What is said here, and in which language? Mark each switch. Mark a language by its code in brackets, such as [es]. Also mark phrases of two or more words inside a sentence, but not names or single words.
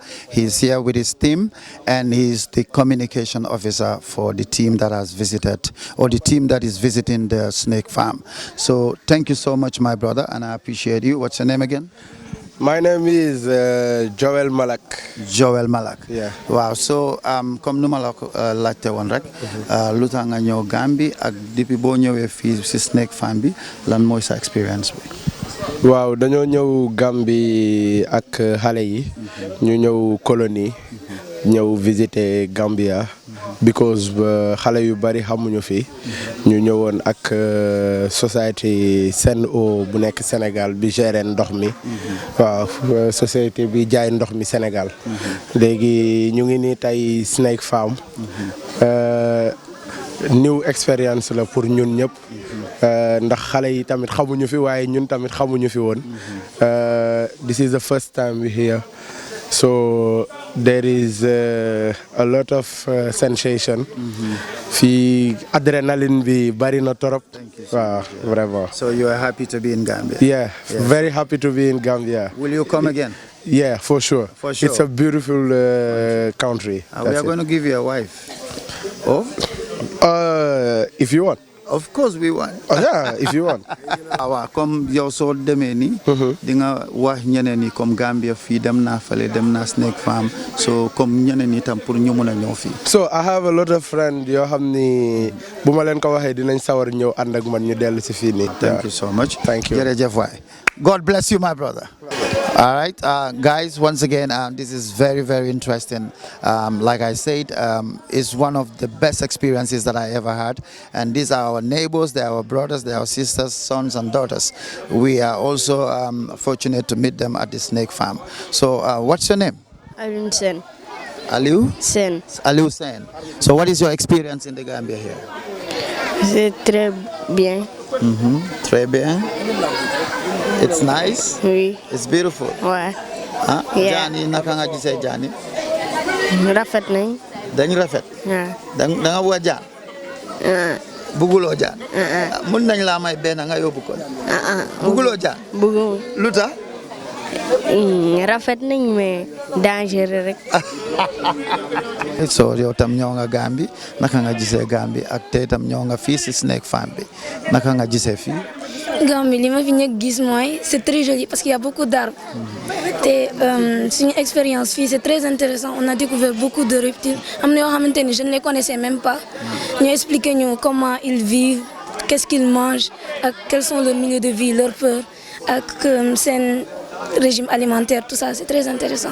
[en] He's here with his team, and he's the communication officer for the team that has visited, or the team that is visiting the snake farm. So thank you so much, my brother, and I appreciate you. What's your name again? My name is Joel Malak. Joel Malak. Yeah. Wow. [wo] So comme nu ma la ko laajte woon rek lu tax nga ñëw Gambie ak depuis boo ñëwee fii si snake farm bi lan mooy sa experience bi. waaw dañoo ñëw Gambie ak xale yi ñu ñëw colonie ñëw visiter Gambia because xale yu bari xamuñu fi ñu ñëwoon ak société Sen'Eau bu nekk Sénégal bi gérer ndox mi waaw société bi jaay ndox mi Sénégal léegi ñu ngi ni tey Snake Farm new experience la pour ñun ñëpp ndax xale yi tamit xamuñu fi waaye ñun tamit xamuñu fi woon [en] this is the first time we here. So there is a lot of sensation. [wo] Fi adrenaline bi bari na torop. [fr] Wow, vraiment. [en] So you are happy to be in Gambia? Yeah, very happy to be in Gambia. Will you come again? Yeah, for sure. For sure. It's a beautiful country. We are going to give you a wife. Oh? If you want. Of course we want. Oh, yeah, if you want. [wo] waaw comme yow soo demee nii di nga wax ñeneen ñi comme Gambia fii dem naa fale dem naa Snake Farm so comme ñeneen ñi tam pour ñu mun a ñëw fii. [en] So I have a lot of friends [wo] yoo xam ni bu ma leen ko waxee dinañ sawar ñëw ànd ak man ñu dellu si fii nii. [en] Thank you so much. Thank you. [wo] Jërëjëf waay. [en] God bless you, my brother. All right, guys, once again, this is very, very interesting. Like I said, it's one of the best experiences that I ever had. And these are our neighbors, they are our brothers, they are our sisters, sons and daughters. We are also fortunate to meet them at the snake farm. So what's your name? Aliu Sen. Aliu? Sen. Aliu Sen. So what is your experience in the Gambia here? [fr] C'est très bien. Très bien. [en] It's nice. [fr] Oui. [en] It's beautiful. [fr] Ouais. Huh? [en] Yeah. [wo] Jani, naka nga gisee Jani? Rafet nañ. Dañ rafet. Yeah. Da nga bëgg jaan. Buguloo jaan. Mun nañ la may benn nga yóbbu ko. Buguloo jaan. Bëggu. Lu tax? Rafet nañ [fr] mais dangereux [wo] rek. So yow tam ñëw nga Gambie naka nga gisee Gambie ak tey tam ñëw nga fii si Snake Farm bi naka nga gisee fii. [fr] Gambie [wo] li ma fi ñëk gis mooy [fr] c'est très joli parce qu'il y a beaucoup d'arbres. C'est une expérience fii, c'est très intéressant. On a découvert beaucoup de reptiles. [wo] Am na yoo xamante ni [fr] je ne les connaissais même pas. Ñu expliquer ñu comment ils vivent, qu'est-ce qu'ils mangent, ak quels sont leurs milieux de vie, leurs peurs, [wo] ak seen [fr] régime alimentaire, tout ça, c'est très intéressant.